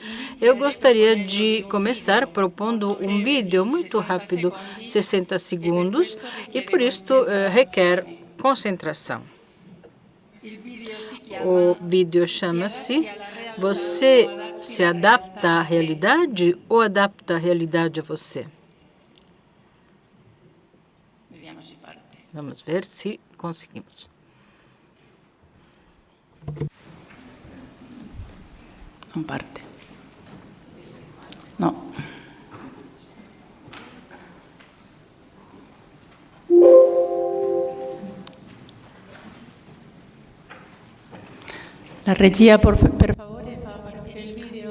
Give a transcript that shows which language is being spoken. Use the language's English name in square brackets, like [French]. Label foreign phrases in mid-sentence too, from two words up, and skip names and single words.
[Portuguese] Eu gostaria de começar propondo um vídeo muito rápido, 60 segundos, e por isto requer concentração. O vídeo chama-se Você se adapta à realidade ou adapta a realidade a você? Vamos ver se conseguimos. [Italian] Non parte. No. La regia, per favore, fa partire il video.